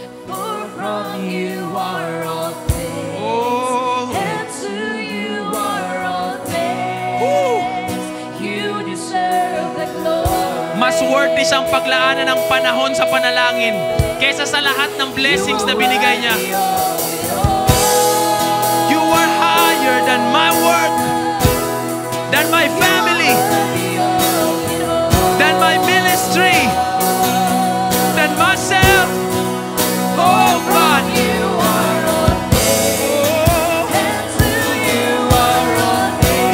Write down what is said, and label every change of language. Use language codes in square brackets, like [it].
[en] For from you are all things, Oh. and to you are all things. You deserve the glory. [tl] Mas worthy siyang paglaanan ng panahon sa panalangin kesa sa lahat ng blessings na binigay niya. [en] You are higher than my work, than my family, than my ministry, than myself. Oh God. You are all things, and to you are all things.